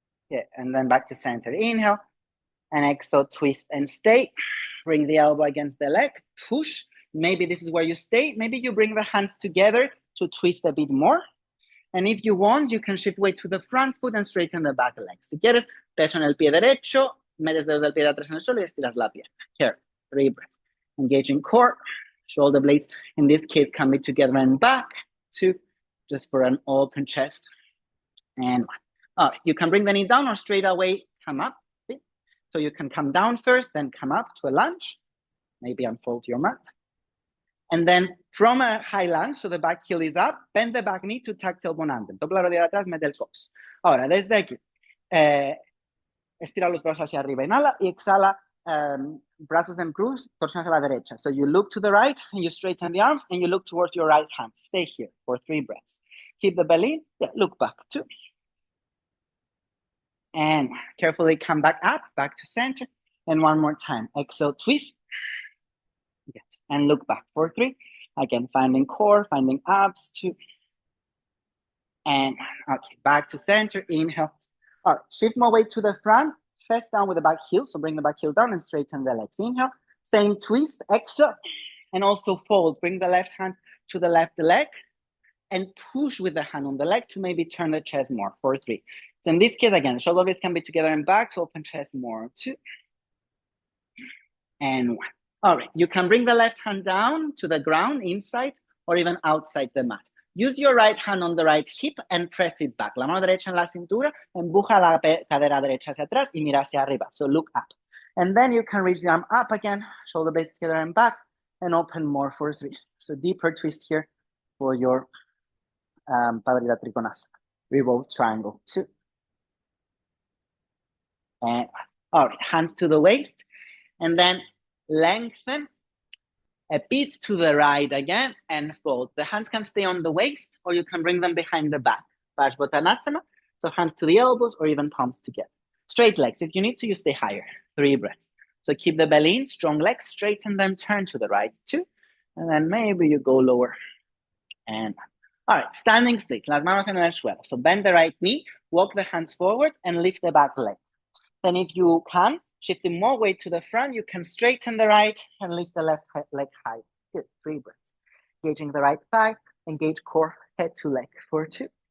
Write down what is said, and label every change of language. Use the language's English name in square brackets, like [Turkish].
[English] Yeah, and then back to center. Inhale, and exhale, twist and stay. Bring the elbow against the leg, push. Maybe this is where you stay. Maybe you bring the hands together to twist a bit more. And if you want, you can shift weight to the front foot and straighten the back leg. [Spanish] Si quieres, peso en el pie derecho, metes dedos del pie de atrás en el suelo y estiras la pierna. [English] Here, 3 breaths. Engaging core, shoulder blades. In this case, can be together and back. 2, just for an open chest. And 1. All right, you can bring the knee down or straight away come up. See? So you can come down first, then come up to a lunge. Maybe unfold your mat. And then from a high lunge, so the back heel is up, bend the back knee to tuck tailbone under. [Spanish] Dobla la rodilla atrás, mete el cox. Ahora, desde aquí, estira los brazos hacia arriba, inhala y exhala, brazos en cruz, torsión hacia la derecha. [English] So you look to the right and you straighten the arms and you look towards your right hand. Stay here for 3 breaths. Keep the belly, look back, 2. And carefully come back up, back to center. And 1 more time. Exhale, twist. Good. And look back for 3. Again, finding core, finding abs, 2. And okay, back to center, inhale. All right, shift more weight to the front, chest down with the back heel. So bring the back heel down and straighten the legs. Inhale, same twist, exhale. And also fold, bring the left hand to the left leg and push with the hand on the leg to maybe turn the chest more for 3. So in this case, again, shoulder blades can be together and back to open chest more, 2. And 1. All right, you can bring the left hand down to the ground, inside, or even outside the mat. Use your right hand on the right hip and press it back. [Spanish] La mano derecha en la cintura, empuja la cadera derecha hacia atrás y mira hacia arriba. [English] So look up. And then you can reach the arm up again, shoulder blades together and back, and open more for 3. So deeper twist here for your Padrita Trikonasana. Revolve triangle, 2. And all right, hands to the waist, and then lengthen a bit to the right again and fold. The hands can stay on the waist or you can bring them behind the back. Parsvottanasana, so hands to the elbows or even palms together. Straight legs, if you need to, you stay higher. 3 breaths. So keep the belly in, strong legs, straighten them, turn to the right, 2. And then maybe you go lower. And all right, standing splits, [Spanish] las manos en el suelo. [English] So bend the right knee, walk the hands forward and lift the back leg. Then if you can, shifting more weight to the front, you can straighten the right and lift the left leg high. Good, 3 breaths. Engaging the right thigh, engage core, head to leg for 2.